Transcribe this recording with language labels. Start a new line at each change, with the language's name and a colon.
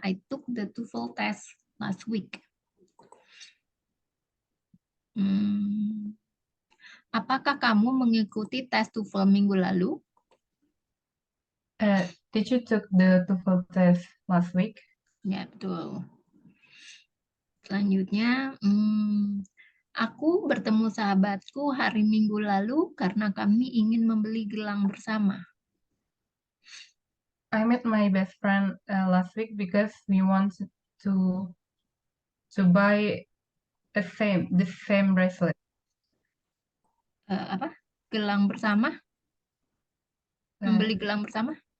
English: I took the TOEFL test last week.
Indonesian: Apakah kamu mengikuti tes TOEFL minggu lalu?
English: Did you took the TOEFL test last week?
Indonesian: Ya, betul. Selanjutnya, aku bertemu sahabatku hari Minggu lalu karena kami ingin membeli gelang bersama.
English: I met my best friend last week because we wanted to buy the same bracelet.
Indonesian: Gelang bersama? Membeli gelang bersama?